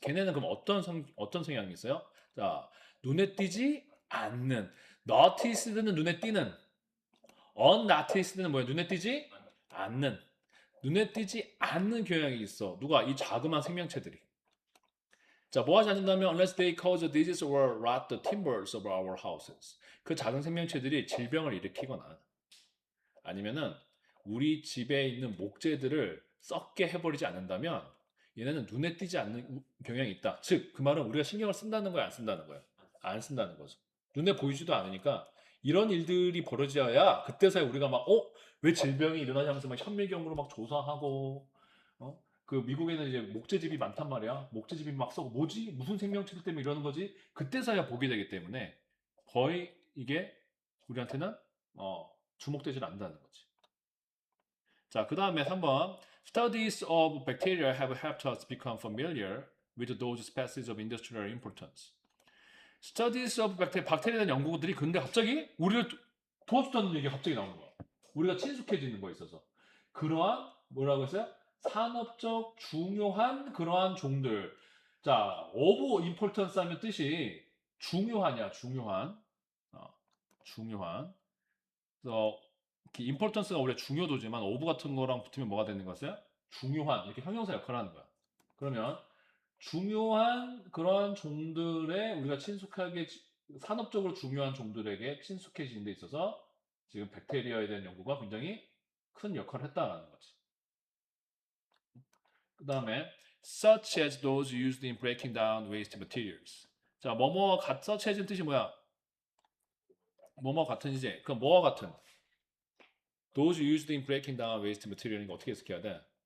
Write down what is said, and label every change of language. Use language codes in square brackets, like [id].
[ko] 걔네는 그럼 어떤 성향이 있어요? 자, 눈에 띄지 않는. noticed는 눈에 띄는. unnoticed는 뭐야? 눈에 띄지 않는. 눈에 띄지 않는 경향이 있어. 누가? 이 자그마한 생명체들이. 자, 뭐 하지 않는다면 [en] unless they cause a disease or rot the timbers of our houses. [ko] 그 작은 생명체들이 질병을 일으키거나 아니면은 우리 집에 있는 목재들을 썩게 해버리지 않는다면 얘네는 눈에 띄지 않는 경향이 있다. 즉, 그 말은 우리가 신경을 쓴다는 거야, 안 쓴다는 거야? 안 쓴다는 거죠. 눈에 보이지도 않으니까 이런 일들이 벌어져야 그때서야 우리가 막, 왜 질병이 일어나지 하면서 막 현미경으로 막 조사하고, 그 미국에는 이제 목재집이 많단 말이야. 목재집이 막 써고 뭐지? 무슨 생명체들 때문에 이러는 거지? 그때서야 보게 되기 때문에 거의 이게 우리한테는 주목되질 않는다는 거지. 자, 그 다음에 3번. [en] Studies of bacteria have helped us become familiar with those species of industrial importance. Studies of bacteria, [ko] 박테리아에 대한 연구들이 근데 갑자기 우리를 도와줬다는 얘기가 갑자기 나오는 거야. 우리가 친숙해지는 거에 있어서. 그러한 뭐라고 했어요? 산업적 중요한 그러한 종들. 자, of importance 하면 뜻이 중요하냐, 중요한. 중요한. 그래서 importance가 원래 중요도지만 of 같은 거랑 붙으면 뭐가 되는 것이야? 중요한 이렇게 형용사 역할을 하는 거야. 그러면 중요한 그러한 종들에 우리가 친숙하게 산업적으로 중요한 종들에게 친숙해지는 데 있어서 지금 박테리아에 대한 연구가 굉장히 큰 역할을 했다라는 거지. 그 다음에 [en] such as those used in breaking down waste materials. [ko] 자, such as는 뜻이 뭐야? 뭐뭐 같은이지. 그럼 뭐와 같은? [en] Those used in breaking down waste material이니까 [ko] 어떻게 해석해야 돼?